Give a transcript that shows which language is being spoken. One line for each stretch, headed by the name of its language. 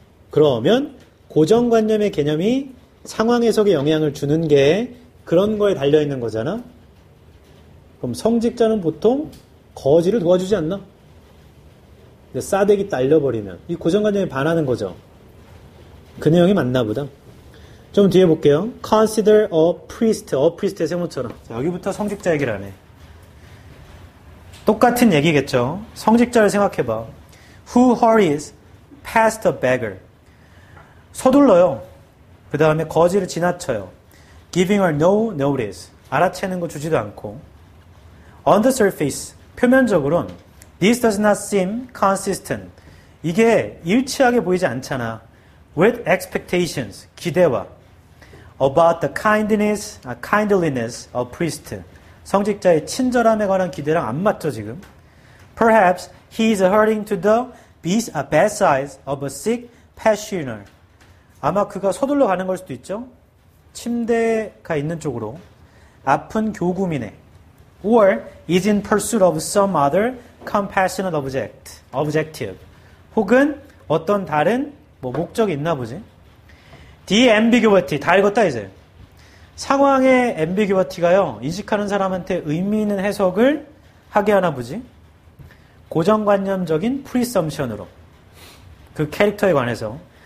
Korean: 그러면 고정관념의 개념이 상황 해석에 영향을 주는 게 그런 거에 달려 있는 거잖아. 그럼 성직자는 보통 거지를 도와주지 않나? 싸대기 딸려버리면 이 고정관념에 반하는 거죠. 그 내용이 맞나 보다. 좀 뒤에 볼게요.
English: Consider a priest의
Korean: 세모처럼. 자, 여기부터 성직자 얘기를 하네. 똑같은 얘기겠죠. 성직자를 생각해봐.
English: Who hurries past a beggar.
Korean: 서둘러요. 그 다음에 거지를 지나쳐요.
English: Giving her no notice.
Korean: 알아채는 거 주지도 않고.
English: On the surface.
Korean: 표면적으로는
English: This does not seem consistent.
Korean: 이게 일치하게 보이지 않잖아.
English: With expectations.
Korean: 기대와.
English: About the kindliness of priest.
Korean: 성직자의 친절함에 관한 기대랑 안 맞죠, 지금?
English: Perhaps he is hurrying to the bad side of a sick pensioner.
Korean: 아마 그가 서둘러 가는 걸 수도 있죠? 침대가 있는 쪽으로. 아픈 교구민에.
English: Or is in pursuit of some other compassionate objective.
Korean: 혹은 어떤 다른 목적이 있나 보지.
English: The ambiguity.
Korean: 다 읽었다, 이제. 상황의 ambiguity가요, 인식하는 사람한테 의미 있는 해석을 하게 하나 보지. 고정관념적인 presumption으로. 그 캐릭터에 관해서.